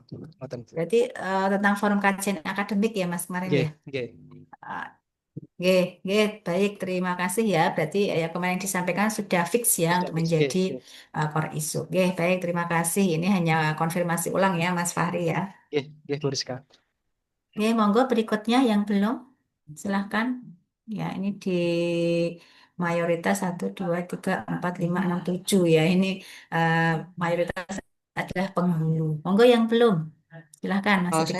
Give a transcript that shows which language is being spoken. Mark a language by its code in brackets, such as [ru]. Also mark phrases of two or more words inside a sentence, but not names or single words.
[id] Ngoten. Berarti tentang forum kajian akademik ya Mas kemarin ya? [jv] Nggih, nggih. [id] Ah, Oke, oke, baik, terima kasih ya. Berarti ya kemarin disampaikan sudah fix ya Sudah untuk fix. Nggih, menjadi nggih. [en] core issue. [id] Oke, baik, terima kasih. Ini hanya konfirmasi ulang ya Mas Fahri ya. [jv] Nggih, nggih, Bu Rizka. [id] Oke, monggo berikutnya yang belum. Silahkan. Ya, ini di mayoritas 1, 2, 3, 4, 5, 6, 7 ya. Ini eh, mayoritas adalah penghulu. Monggo yang belum. Silahkan, masih tiga